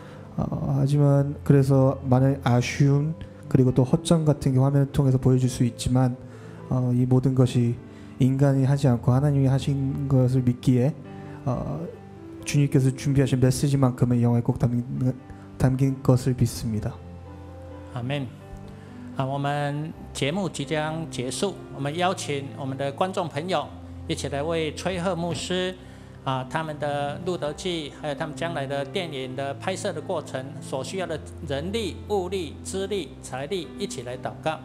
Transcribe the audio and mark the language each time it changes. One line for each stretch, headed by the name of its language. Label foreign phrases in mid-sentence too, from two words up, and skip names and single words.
Korean: 하지만 그래서 많은 아쉬움 그리고 또 허점 같은 게 화면을 통해서 보여줄 수 있지만 이 모든 것이 인간이 하지 않고 하나님이 하신 것을 믿기에 주님께서 준비하신 메시지만큼은 영화에 꼭 담긴 것을 믿습니다. 아멘。
Chinese: 我们节目即将结束，我们邀请我们的观众朋友一起来为崔赫牧师他们的路德记，还有他们将来的电影的拍摄的过程所需要的人力、物力、资力、财力一起来祷告。